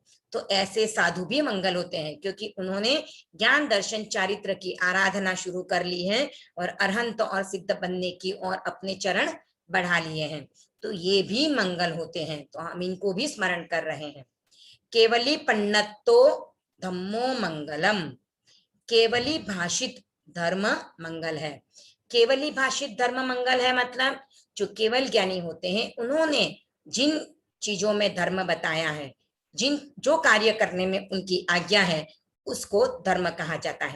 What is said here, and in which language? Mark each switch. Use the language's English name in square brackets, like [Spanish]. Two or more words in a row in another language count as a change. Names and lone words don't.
[Hindi] तो ऐसे साधु भी मंगल होते हैं, क्योंकि उन्होंने ज्ञान दर्शन चारित्र की आराधना शुरू कर ली है और अरहंत और सिद्ध बनने की और अपने चरण बढ़ा लिए हैं। तो ये भी मंगल होते हैं, तो हम इनको भी स्मरण कर रहे हैं। [Prakrit languages] केवली पन्नतो धम्मो मंगलम, [Hindi] केवली भाषित धर्म मंगल है। केवली भाषित धर्म मंगल है मतलब जो केवल ज्ञानी होते हैं, उन्होंने जिन चीजों में धर्म बताया है, जिन जो कार्य करने में उनकी आज्ञा है, उसको धर्म कहा जाता है।